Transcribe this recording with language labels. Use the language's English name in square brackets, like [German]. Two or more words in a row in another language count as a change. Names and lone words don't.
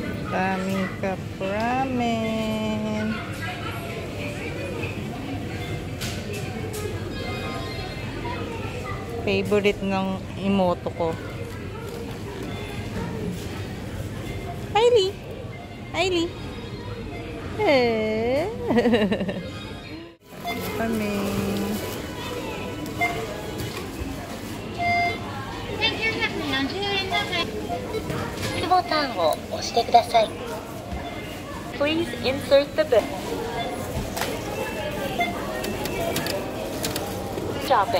[Filipino] Daming cup ramen. Favorite ng imoto ko. Hailey! Hailey! Eh! Kami. [Japanese] ボタンを押してください。 [English] Please insert the bill. Shopping.